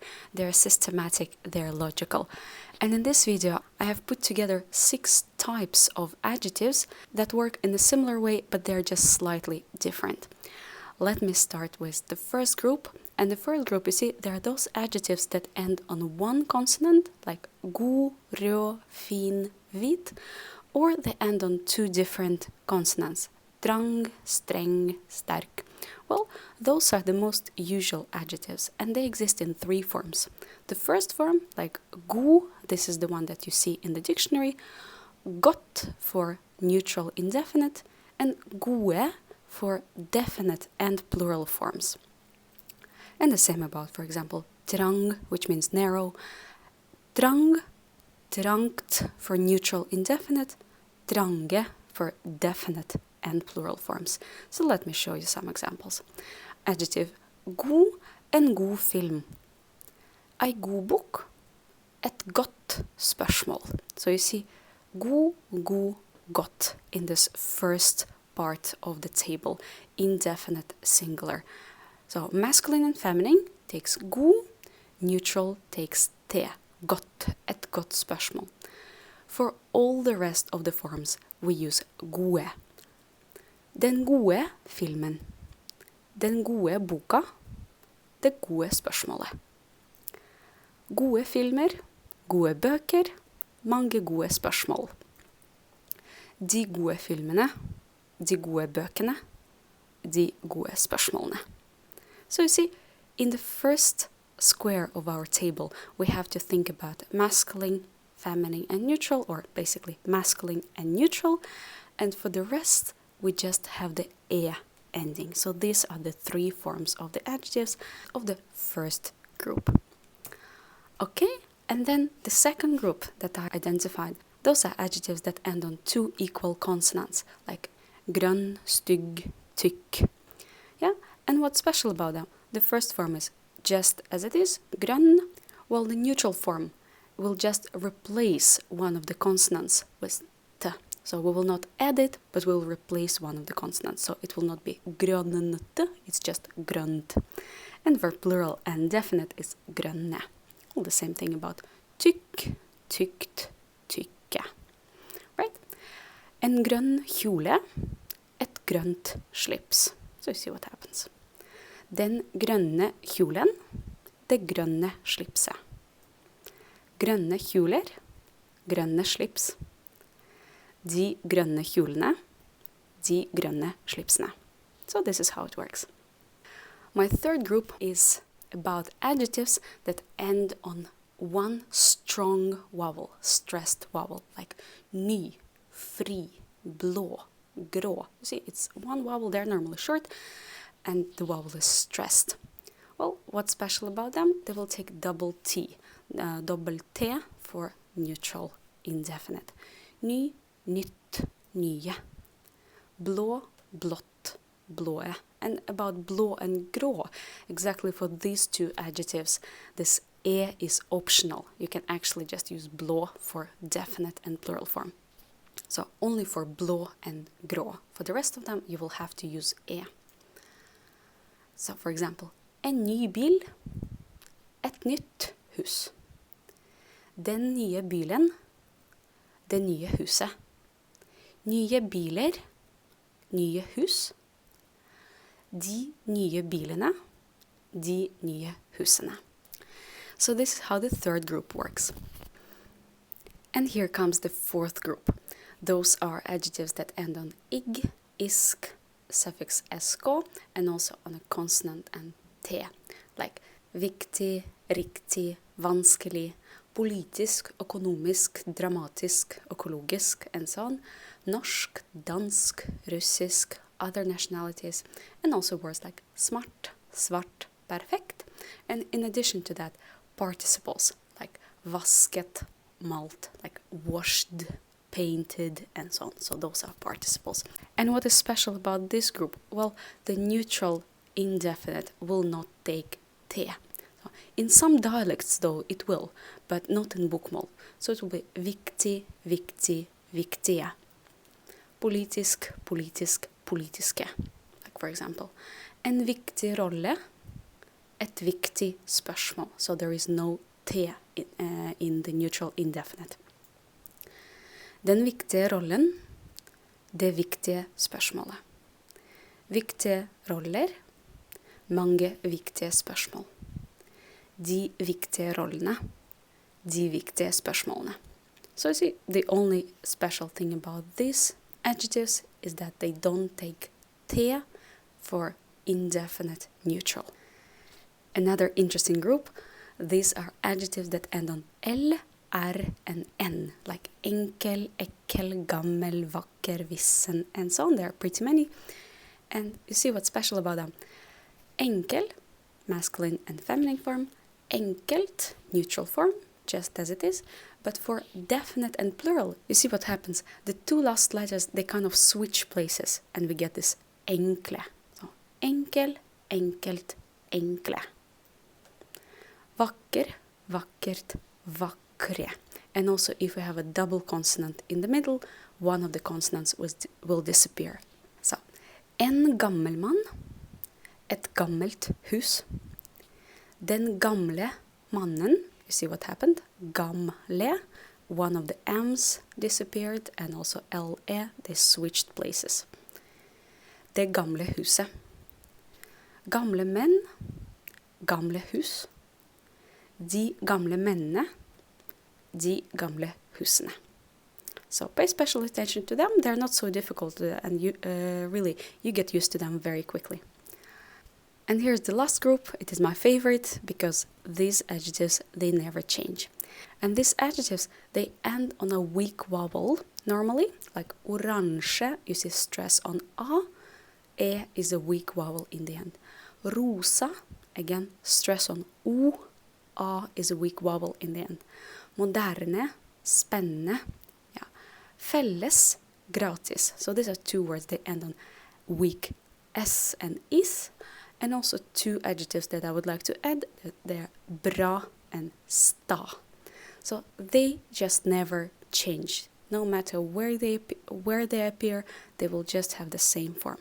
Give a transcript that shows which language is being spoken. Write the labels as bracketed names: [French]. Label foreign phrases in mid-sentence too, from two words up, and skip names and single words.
[English] They're systematic, they're logical. And in this video, I have put together 6 types of adjectives that work in a similar way, but they're just slightly different. Let me start with the first group. And the first group, you see, there are those adjectives that end on one consonant, like god, [Norwegian] rød, fin, hvit, [English] or they end on 2 different consonants, [Norwegian] trang, streng, sterk. [English] Well, those are the most usual adjectives, and they exist in 3 forms. The first form, like god, this is the one that you see in the dictionary, godt for neutral indefinite, and gode for definite and plural forms. And the same about, for example, trang, which means narrow, [Norwegian] trang, trangt [English] for neutral indefinite, trange for definite and plural forms. So let me show you some examples. Adjective god, [Norwegian] en god film. Ei god bok, et godt spørsmål. [English] So you see, [Norwegian] god, god, godt [English] in this first part of the table, indefinite singular. So masculine and feminine takes god, neutral takes te, [Norwegian] godt, et godt spørsmål. [English] For all the rest of the forms, we use gode. [Norwegian] Den gode filmen. Den gode boka. Det gode spørsmålet. Gode filmer, gode bøker, mange gode spørsmål. De gode filmene, de gode bøkene, de gode spørsmålene. [English] So you see, in the first square of our table, we have to think about masculine, feminine, and neutral, or basically masculine and neutral. And for the rest, we just have the e ending. So these are the 3 forms of the adjectives of the first group. Okay, and then the second group that I identified, those are adjectives that end on 2 equal consonants, like [Norwegian] grønn, stygg, tykk. [English] Yeah, and what's special about them? The first form is just as it is, grønn, while the neutral form will just replace one of the consonants with t. So we will not add it, but we'll replace one of the consonants. So it will not be grønnete, it's just grønt. And for plural and definite is grønne. All the same thing about [Norwegian] tykk, tykt, tykke. [English] Right? [Norwegian] En grønn kjole, et grønt slips. [English] So you see what happens. [Norwegian] Den grønne kjolen, det grønne slipset. Grønne kjoler, grønne slips. De grønne kjolene, de grønne slipsene. [English] So this is how it works. My third group is about adjectives that end on one strong vowel, stressed vowel, like [Norwegian] ny, fri, blå, grå. [English] You see, it's one vowel there, normally short, and the vowel is stressed. Well, what's special about them? They will take double T, double T for neutral indefinite. [Norwegian] Ny, nytt, nye. Blå, blått, blåe. [English] And about blå and grå, exactly for these 2 adjectives, this e is optional. You can actually just use blå for definite and plural form. So only for blå and grå. For the rest of them, you will have to use e. So for example, [Norwegian] en ny bil, et nytt hus. Den nye bilen, det nye huset. Nye biler, nye hus. De nye bilene, de nye husene. [English] So this is how the third group works. And here comes the fourth group. Those are adjectives that end on ig, isk, suffix sk, and also on a consonant and t, like [Norwegian] viktig, riktig, vanskelig, politisk, økonomisk, dramatisk, økologisk, [English] and so on, [Norwegian] norsk, dansk, russisk, [English] other nationalities, and also words like smart, [Norwegian] svart, perfekt, [English] and in addition to that, participles like [Norwegian] vasket, malt, [English] like washed, painted, and so on. So those are participles. And what is special about this group? Well, the neutral indefinite will not take te. In some dialects, though, it will, but not in bokmål. So it will be [Norwegian] viktig, viktig, viktige. Politisk, politisk, politiske. [English] Like for example, [Norwegian] en viktig rolle, et viktig spørsmål. [English] So there is no T in the neutral indefinite. [Norwegian] Den viktige rollen, det viktige spørsmålet. Viktige roller, mange viktige spørsmål. De viktige rollene, de viktige spørsmålene. [English] So you see, the only special thing about these adjectives is that they don't take T for indefinite neutral. Another interesting group, these are adjectives that end on L, R, and N, like [Norwegian] enkel, ekkel, gammel, vakker, vissen, [English] and so on. There are pretty many. And you see what's special about them. Enkel, masculine and feminine form. Enkelt, neutral form, just as it is. But for definite and plural, you see what happens. The two last letters, they kind of switch places. And we get this enkle. So, [Norwegian] enkel, enkelt, enkle. Vakker, vakkert, vakre. [English] And also if we have a double consonant in the middle, one of the consonants will disappear. So, [Norwegian] en gammel mann, et gammelt hus. Den gamle mannen, [English] you see what happened? Gamle, one of the M's disappeared, and also LE, they switched places. [Norwegian] Det gamle huset. Gamle menn, gamle hus. De gamle mennene, de gamle husene. [English] So pay special attention to them. They're not so difficult, and you get used to them very quickly. And here's the last group. It is my favorite because these adjectives, they never change. And these adjectives, they end on a weak vowel normally, like oransje, you see stress on A. E is a weak vowel in the end. Rosa, again, stress on O. A is a weak vowel in the end. [Norwegian] Moderne, spennende. Yeah. Felles, gratis. [English] So these are two words, they end on weak S and is. And also two adjectives that I would like to add. They're bra and sta. So they just never change. No matter where they appear, they will just have the same form.